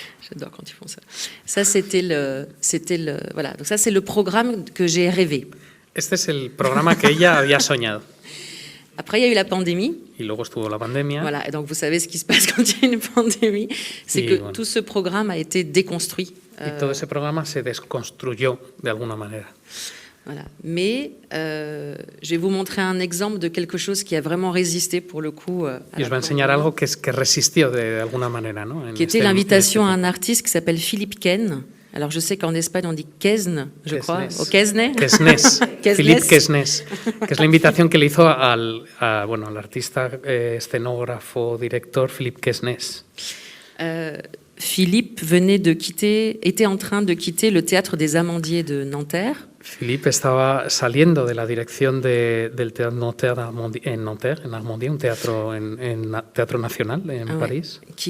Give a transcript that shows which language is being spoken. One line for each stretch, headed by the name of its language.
French: J'adore quand ils font ça. Ça c'était le... Voilà, donc ça c'est le programme que j'ai rêvé.
Spanish: Este es el programa que ella había soñado.
French: Après, il y a eu la pandémie.
Spanish: Y luego estuvo la pandemia.
French: Voilà, et donc vous savez ce qui se passe quand il y a une pandémie. C'est que
Spanish: bueno,
French: tout ce programme a été déconstruit.
Spanish: Y todo ese programa se desconstruyó de alguna manera.
French: Voilà. Mais je vais vous montrer un exemple de quelque chose qui a vraiment résisté pour le coup.
Spanish: Y os va a enseñar algo que resistió de alguna manera, ¿no?
French: Qui était l'invitation à un artiste qui s'appelle Philippe Quesne. Alors je sais qu'en Espagne on dit Quesne, je crois. Au Quesne. Quesnes. Philippe Quesnes.
Spanish: Que es la invitación que le hizo al artista, escenógrafo, director Philippe Quesnes.
French: Philippe était en train de quitter le théâtre des Amandiers de Nanterre.
Spanish: Philippe estaba saliendo de la dirección del Théâtre Nanterre en Nanterre, en Normandie, un teatro teatro nacional en París.